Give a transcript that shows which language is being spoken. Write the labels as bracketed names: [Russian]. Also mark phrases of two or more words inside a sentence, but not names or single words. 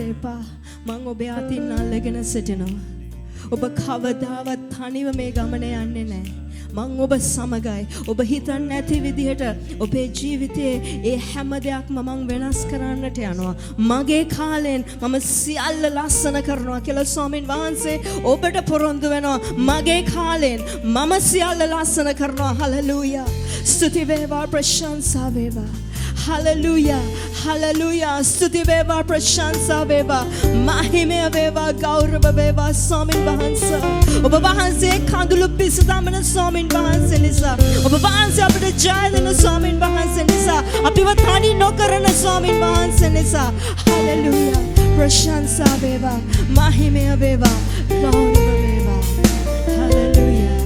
[Sinhala] එපා මම ඔබ අතින් අල්ලගෙන සිටිනවා ඔබ කවදාවත් තනිව මේ ගමනේ යන්නේ නැහැ මම ඔබ සමගයි ඔබ හිතන්නේ නැති විදිහට ඔබේ ජීවිතයේ ඒ හැම දෙයක්ම මම වෙනස් කරන්නට යනවා මගේ කාලෙන් මම සියල්ල ලස්සන කරනවා කියලා ස්වාමීන් වහන්සේ ඔබට පොරොන්දු වෙනවා මගේ කාලෙන් මම සියල්ල ලස්සන කරනවා හලෙලූයා ස්තුති වේවා ප්‍රශංසා වේවා Hallelujah, hallelujah. ස්තුති වේවා, ප්‍රශංසා වේවා, මහිම වේවා, ගෞරව වේවා, ස්වාමීන් වහන්සේ. ඔබ වහන්සේ කඳුළු පිසදමන ස්වාමීන් වහන්සේ නිසා. ඔබ වහන්සේ අපිට ජය දෙන ස්වාමීන් වහන්සේ නිසා. අපිව තනි නොකරන ස්වාමීන් වහන්සේ නිසා. හලෙලූයා, ප්‍රශංසා වේවා, මහිම වේවා, ගෞරව වේවා. Hallelujah.